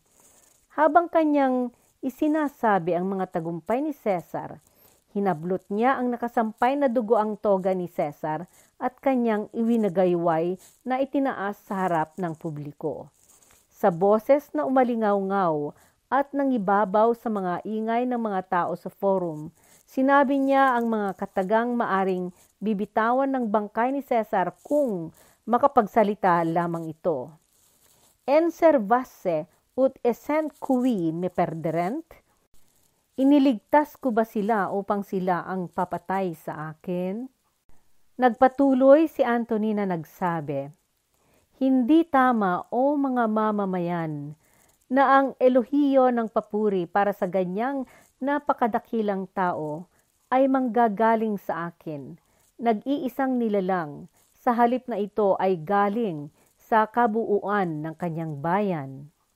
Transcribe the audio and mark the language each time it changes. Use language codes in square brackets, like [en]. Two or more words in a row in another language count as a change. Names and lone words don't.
[tl] Habang kanyang isinasabi ang mga tagumpay ni Cesar, hinablot niya ang nakasampay na dugo ang toga ni Cesar at kanyang iwinagayway na itinaas sa harap ng publiko. Sa boses na umalingaw-ngaw at nangibabaw sa mga ingay ng mga tao sa forum, sinabi niya ang mga katagang maaring bibitawan ng bangkay ni Cesar kung makapagsalita lamang ito. [la] En servasse ut essent cui me perderent? [tl] Iniligtas ko ba sila upang sila ang papatay sa akin? Nagpatuloy si Antony na nagsabi, hindi tama o mga mamamayan na ang elohiyo ng papuri para sa ganyang napakadakilang tao ay manggagaling sa akin, nag-iisang nilalang, sa halip na ito ay galing sa kabuuan ng kanyang bayan.